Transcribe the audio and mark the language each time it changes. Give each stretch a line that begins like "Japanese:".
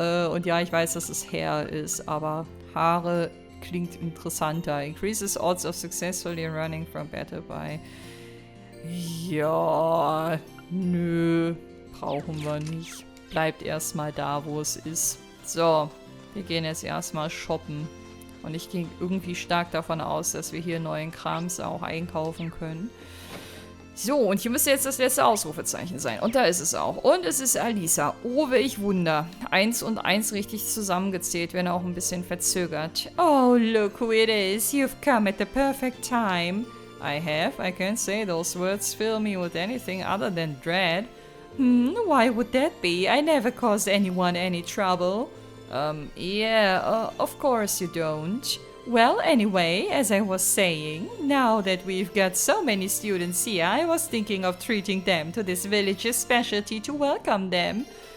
German: Und ja, ich weiß, dass es Hair ist, aber Haare klingt interessanter.
English: Increases odds of successfully running from battle by...
German: Ja, nö, brauchen wir nicht. Bleibt erstmal da, wo es ist. So, wir gehen jetzt erstmal shoppen. Und ich gehe irgendwie stark davon aus, dass wir hier neuen Krams auch einkaufen können. So, und hier müsste jetzt das letzte Ausrufezeichen sein. Und da ist es auch. Und es ist Alisa. Oh, welch Wunder. 1 und 1 richtig zusammengezählt, wenn auch ein bisschen verzögert.
English: Oh, look who it is. You've come at the perfect time. I have. I can't say those words fill me with anything other than dread. Why would that be? I never caused anyone any trouble. Of course you don't. Well, anyway, as I was saying, now that we've got so many students here, I was thinking of treating them to this village's specialty to welcome them.